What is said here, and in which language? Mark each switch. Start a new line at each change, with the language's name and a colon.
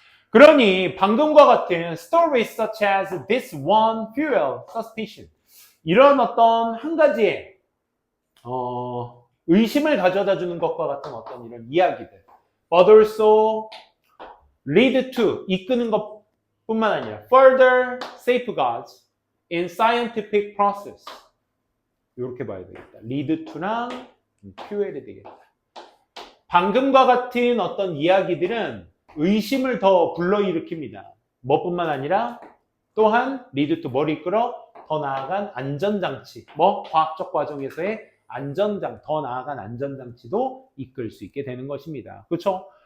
Korean: 그러니 방금과 같은
English: stories such as this one fuel suspicion
Korean: 이런 어떤 한 가지의 의심을 가져다 주는 것과 같은 어떤 이런 이야기들.
English: But also lead to,
Korean: 이끄는 것뿐만 아니라
English: further safeguards in scientific process.
Korean: 이렇게 봐야 되겠다. lead to랑 fuel이 되겠다. 방금과 같은 어떤 이야기들은 의심을 더 불러일으킵니다. 뭐뿐만 아니라 또한 lead to 뭐를 이끌어? 더 나아간 안전장치. 과학적 과정에서의 더 나아간 안전장치도 이끌 수 있게 되는 것입니다. 그렇죠?